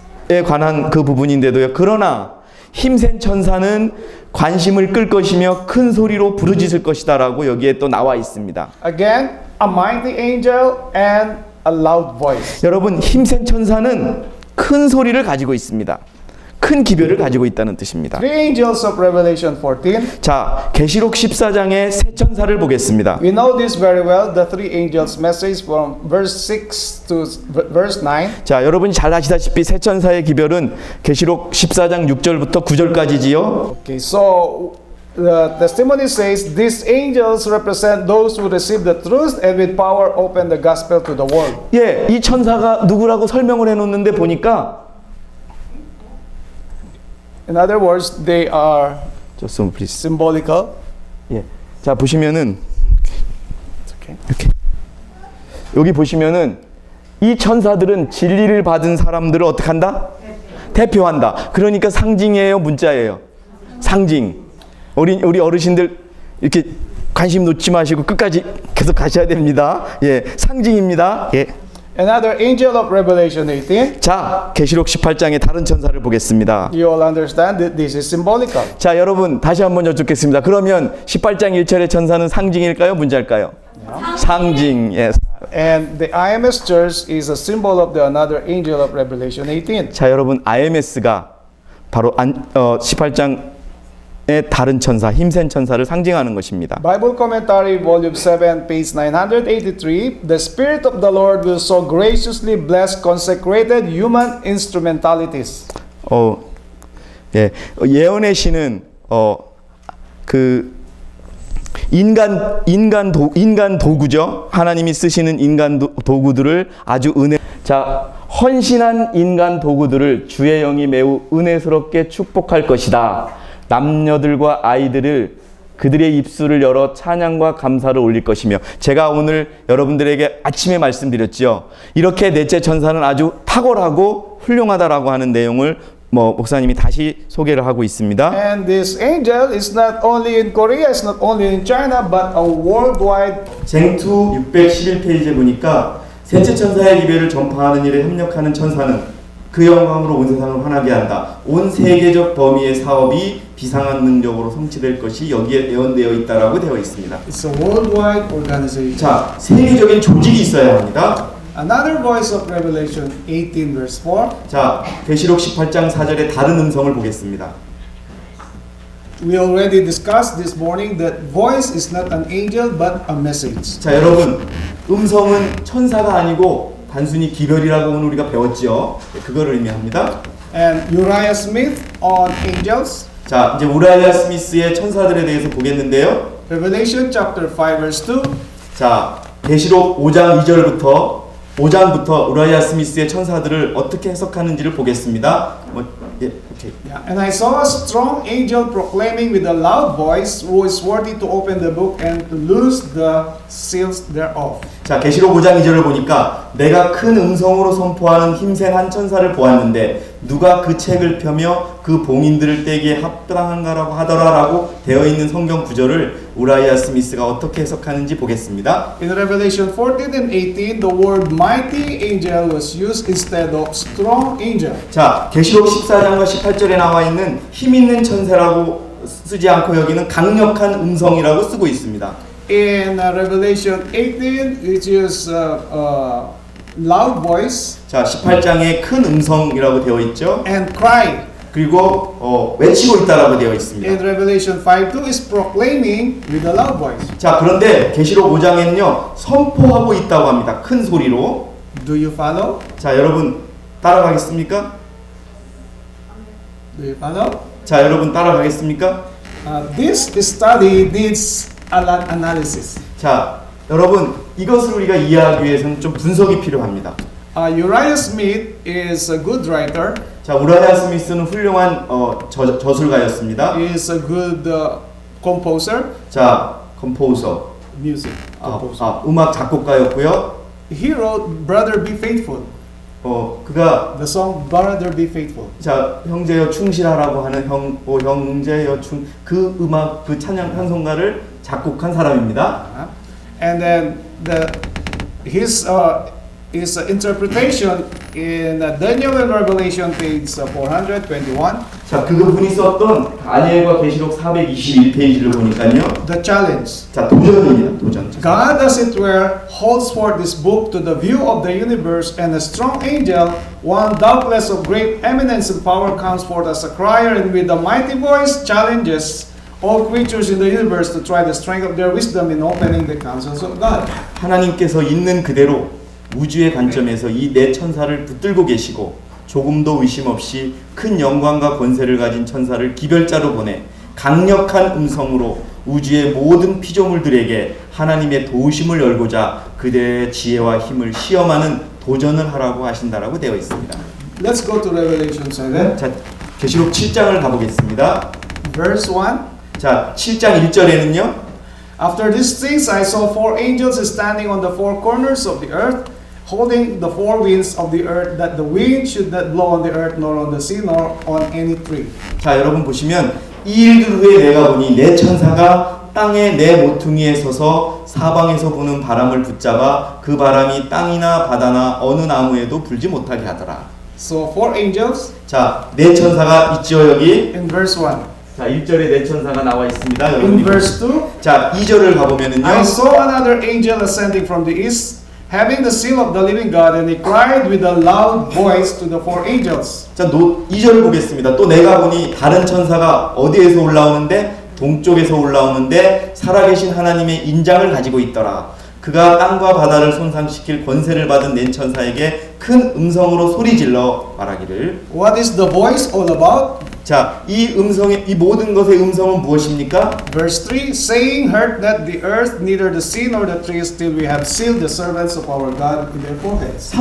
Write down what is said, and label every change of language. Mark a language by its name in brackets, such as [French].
[Korean] 그리스도에 관한 그 부분인데도요. 그러나 힘센 천사는 관심을 끌 것이며 큰 소리로 부르짖을 것이다라고 여기에 또 나와 있습니다. [English] Again, a mighty angel and a loud voice. [Korean] 여러분 힘센 천사는 큰 소리를 가지고 있습니다. 큰 기별을 가지고 있다는 뜻입니다. [English] Three angels of Revelation 14. [Korean] 자, 계시록 14장의 세 천사를 보겠습니다. [English] We know this very well, the three angels' message from verse 6 to verse 9. [Korean] 자, 여러분이 잘 아시다시피 세 천사의 기별은 계시록 14장 6절부터 9절까지지요. [English] Okay, so the testimony says these angels represent those who receive the truth and with power open the gospel to the world. [Korean] 예, 이 천사가 누구라고 설명을 해놓는데 보니까 [English] In other words, they are Just some please. symbolical. [Korean] 예, 자 보시면은 [English] Okay. [Korean] 이렇게 여기 보시면은 이 천사들은 진리를 받은 사람들을 어떻게 한다? 대표한다. 그러니까 상징이에요, 문자예요. 상징. 우리 어르신들 이렇게 관심 놓지 마시고 끝까지 계속 가셔야 됩니다. 예, 상징입니다. 예. [English] Another angel of Revelation 18. [Korean] 자, 계시록 18장의 다른 천사를 보겠습니다. [English] You all understand that this is symbolical. [Korean] 자, 여러분 다시 한번 여쭙겠습니다. 그러면 18장 1절의 천사는 상징일까요, 문자일까요? 상징. 예. [English] And the IMS church is a symbol of the another angel of Revelation 18. [Korean] 자, 여러분 IMS가 바로 18장의 다른 천사, 힘센 천사를 상징하는 것입니다. [English] Bible Commentary Volume 7 page 983. The Spirit of the Lord will so graciously bless consecrated human instrumentalities. [Korean] 예, 예언의 신은 그 인간 도구죠. 하나님이 쓰시는 인간 도구들을 아주 헌신한 인간 도구들을 주의 영이 매우 은혜스럽게 축복할 것이다. 남녀들과 아이들을 그들의 입술을 열어 찬양과 감사를 올릴 것이며, 제가 오늘 여러분들에게 아침에 말씀드렸지요. 이렇게 넷째 천사는 아주 탁월하고 훌륭하다라고 하는 내용을 목사님이 다시 소개를 하고 있습니다. [English] And this angel is not only in Korea, it's not only in China, but a worldwide. [Korean] 쟁투 611페이지에 보니까 셋째 천사의 기별을 전파하는 일에 협력하는 천사는 그 영광으로 온 세상을 환하게 한다. 온 세계적 범위의 사업이 비상한 능력으로 성취될 것이 여기에 예언되어 있다라고 되어 있습니다. [English] It's a worldwide organization. [Korean] 자, 세계적인 조직이 있어야 합니다. [English] Another voice of Revelation 18 verse 4. [Korean] 자, 계시록 18장 4절의 다른 음성을 보겠습니다. [English] We already discussed this morning that voice is not an angel but a message. [Korean] 자, 여러분, 음성은 천사가 아니고 단순히 기별이라고 오늘 우리가 배웠지요. 그거를 의미합니다. [English] And Uriah Smith on angels. [Korean] 자, 이제 우라이아 스미스의 천사들에 대해서 보겠는데요. [English] Revelation chapter 5 verse 2. [Korean] 자, 계시록 5장 5장부터 우라이아 스미스의 천사들을 어떻게 해석하는지를 보겠습니다. [English] 오케이. Yeah. And I saw a strong angel proclaiming with a loud voice, who is worthy to open the book and to loose the seals thereof. [Korean] 자, 계시록 5장 2절을 보니까 내가 큰 음성으로 선포하는 힘센 한 천사를 보았는데 누가 그 책을 펴며 그 봉인들을 떼기에 합당한가라고 하더라라고 되어 있는 성경 구절을 우라이아 스미스가 어떻게 해석하는지 보겠습니다. [English] In Revelation 14 and 18, the word mighty angel was used instead of strong angel. [Korean] 자, 계시록 14장과 18절에 나와 있는 힘 있는 천사라고 쓰지 않고 여기는 강력한 음성이라고 쓰고 있습니다. [English] In Revelation 18, which is loud voice [Korean] 자, 18장에 큰 음성이라고 되어 있죠. [English] and cry. [Korean] 그리고 외치고 있다라고 되어 있습니다. [English] In Revelation 5:2 is proclaiming with a loud voice. [Korean] 자, 그런데 계시록 5장에는요 선포하고 있다고 합니다. 큰 소리로. [English] Do you follow? [Korean] 자, 여러분 따라가겠습니까? [English] Do you follow? [Korean] 자, 여러분 따라가겠습니까? [English] This study needs a lot analysis. [Korean] 자, 여러분 이것을 우리가 이해하기 위해서는 좀 분석이 필요합니다. [English] Uriah Smith is a good writer. [Korean] 자, 우라이아 스미스는 훌륭한 저술가였습니다. [English] He is a good composer. [Korean] 자, 컴포저. [English] Music composer. [Korean] 음악 작곡가였고요. [English] He wrote "Brother Be Faithful." [Korean] 그가 [English] The song "Brother Be Faithful." [Korean] 자, 형제여 충실하라고 하는 형제여 그 음악 그 찬양 찬송가를 작곡한 사람입니다. [English] And then his is interpretation in Daniel and Revelation page 421. [Korean] 자, 그분이 썼던 다니엘과 계시록 421페이지를 보니까요. [English] The challenge. [Korean] 자, 도전입니다. 도전. [English] God, as it were, holds forth this book to the view of the universe, and a strong angel, one doubtless of great eminence and power, comes forth as a crier, and with a mighty voice challenges all creatures in the universe to try the strength of their wisdom in opening the counsels of God. [Korean] 하나님께서 있는 그대로 우주의 관점에서 이 네 천사를 붙들고 계시고 조금도 의심 없이 큰 영광과 권세를 가진 천사를 기별자로 보내 강력한 음성으로 우주의 모든 피조물들에게 하나님의 도우심을 열고자 그들의 지혜와 힘을 시험하는 도전을 하라고 하신다라고 되어 있습니다. [English] Let's go to Revelation 7. [Korean] 자, 계시록 7장을 가보겠습니다. [English] Verse 1. [Korean] 자, 7장 1절에는요. [English] After these things I saw four angels standing on the four corners of the earth, holding the four winds of the earth, that the wind should not blow on the earth, nor on the sea, nor on any tree. [Korean] 자, 여러분 보시면 이 일들 후에 내가 보니 네 천사가 땅의 네 모퉁이에 서서 사방에서 부는 바람을 붙잡아 그 바람이 땅이나 바다나 어느 나무에도 불지 못하게 하더라. [English] So four angels [Korean] 자, 네 천사가 있죠 여기. [English] in verse 1. [Korean] 자, 1절에 네 천사가 나와 있습니다. [English] In [Korean] 여러분이 [English] verse 2, [Korean] 자, 2절을 가보면은요. [English] I saw another angel ascending from the east, having the seal of the living God, and he cried with a loud voice to the four angels. [Korean] 자, 2절을 보겠습니다. 또 내가 보니 다른 천사가 어디에서 올라오는데 동쪽에서 올라오는데 살아계신 하나님의 인장을 가지고 있더라. 그가 땅과 바다를 손상시킬 권세를 받은 네 천사에게 큰 음성으로 소리질러 말하기를. [English] What is the voice all about? [Korean] 자, 이 음성의 이 모든 것의 음성은 무엇입니까? [English] Verse 3, saying, hurt not the earth, neither the sea nor the trees, till we have sealed the servants of our God in their foreheads.